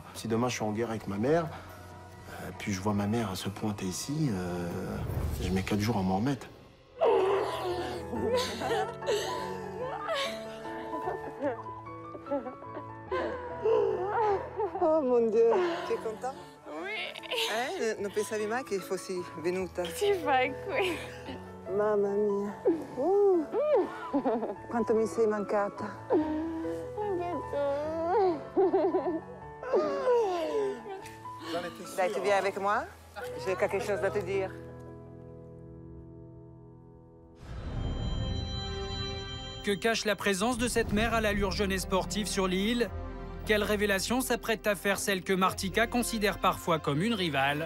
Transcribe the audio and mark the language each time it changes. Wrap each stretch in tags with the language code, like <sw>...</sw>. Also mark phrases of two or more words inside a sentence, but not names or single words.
<fr>Si demain, je suis en guerre avec ma mère, puis je vois ma mère se pointer ici, je mets 4 jours à m'en remettre. Oh</fr> <it>mon Dio,</it> <fr>tu es content? Oui.</fr> <it>Non pensavi mai che fossi venuta? Ti fai qui. Mamma mia. Quanto mi sei mancata. Dai,</it> <fr>tu viens avec moi? J'ai quelque chose à te dire. Que cache la présence de cette mère à l'allure jeune et sportive sur l'île? Quelle révélation s'apprête à faire celle que Martika considère parfois comme une rivale?</fr>